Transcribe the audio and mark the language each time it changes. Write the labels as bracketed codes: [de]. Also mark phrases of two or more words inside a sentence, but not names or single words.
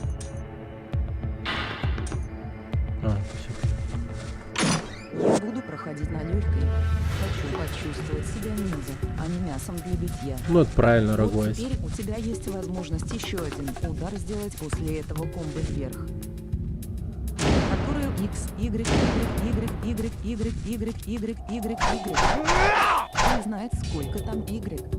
[ru] Я буду проходить на легкой. Хочу почувствовать себя ниндзя, а не мясом для битья. Ну это правильно, Вот Рогвайс. теперь у тебя есть возможность еще один удар сделать после этого комбо вверх. Которую X, Y, Y, Y, Y, Y, Y, Y, Y. Кто знает, сколько там Y.